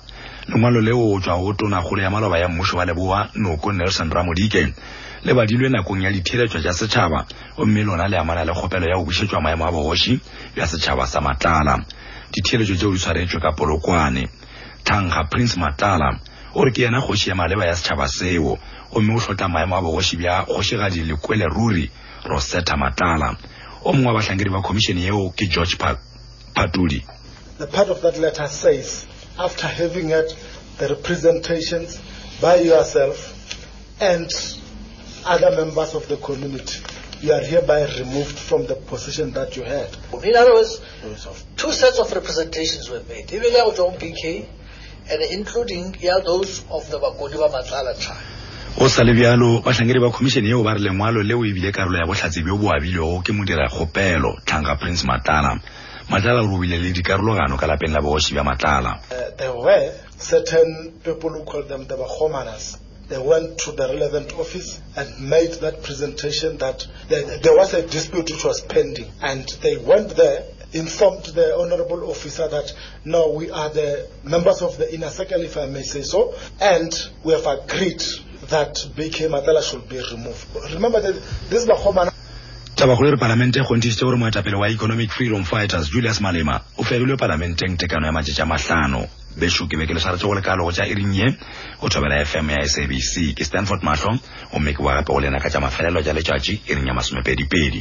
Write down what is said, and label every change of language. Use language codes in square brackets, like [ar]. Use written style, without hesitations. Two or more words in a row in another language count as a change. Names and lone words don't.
[nso] Lengwalo leo go tšwa go tonakgolo ya maloba ya mmušo wa Leboa Noko Nelson Ramodike le badilwe nakong ya ditheletšo tša setšhaba gomme lona le amana le kgopelo ya go bušetšwa maemo a bogoši bja setšhaba sa Matala. Ditheletšo tšeo di swaretšwe ka Polokwane. Thanga Prince Matala o re ke yena kgoši ya maleba ya setšhaba seo gomme o hlotla maemo a bogoši bja kgošigadi Lekwele Ruri Rosetta Matala. O mongwe wa bahlankedi ba komishene yeo ke George Patudi. [en] The part of that letter says, after having had the representations by yourself and other members of the community, you are hereby removed from the position that you had. In other words, two sets of representations were made, even John PK and including those of the Bakodiwa Matala tribe. [nso] O sa le bjalo bahlankedi ba komishene yeo ba re lengwalo leo e bile karolo ya bohlatsi bjo bo abilego ke modira kgopelo Thanga Prince Matala. Matala o robile le dikarologano ka lapeng la bogoši bja Matala. [en] There were certain people who called them the Bakhomanas. They went to the relevant office and made that presentation that there was a dispute which was pending, and they went there, informed the honorable officer that no, we are the members of the inner circle, if I may say so, and we have agreed that BK Matala should be removed. Remember that this Bakhomana [nso] Tabakgolo re parlamente go ntšhitše gore moetapele wa Economic Freedom Fighters Julius Malema o ferilwe parlamenteng tekano ya matšatši a mahlano. Bešo ke be ke le swaretše go lekalo go tša erinye go thobela FM ya SABC ke Stanford Mahlo o mme ke boa gape go lena ka tša mafelelo tša letšatši ering ya masomepedipedi.